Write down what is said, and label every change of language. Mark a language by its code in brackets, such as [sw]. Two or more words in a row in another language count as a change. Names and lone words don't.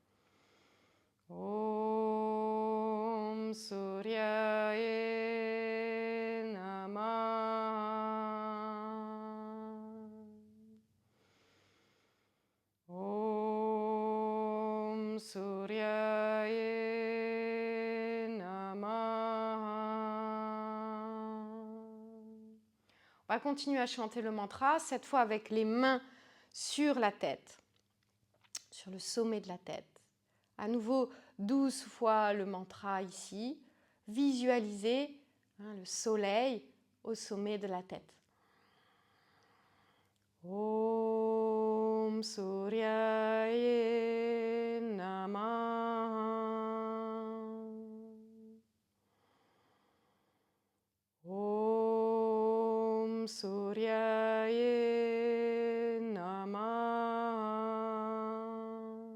[sa] ॐ सूर्याय नमः. ॐ सूर्याय नमः. [fr] On va continuer à chanter le mantra, cette fois avec les mains sur la tête, sur le sommet de la tête. À nouveau, 12 fois le mantra ici. Visualisez le soleil au sommet de la tête. [sa] ॐ सूर्याय नमः. ॐ सूर्याय नमः.